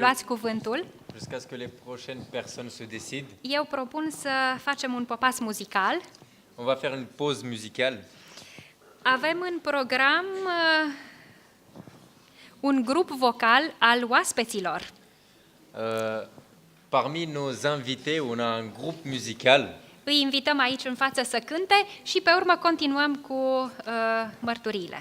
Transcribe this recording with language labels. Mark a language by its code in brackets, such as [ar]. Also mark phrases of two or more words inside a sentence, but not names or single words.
[ro] luați cuvântul, [fr] Jusqu'à ce que les prochaines personnes se décident, [ro] eu propun să facem un popas muzical. [fr] on va faire une pause musicale. [ro] Avem în program un grup vocal al oaspeților. [fr] Parmi nos invités, on a un groupe musical. [ro] Îi invităm aici în față să cânte și pe urmă continuăm cu mărturiile.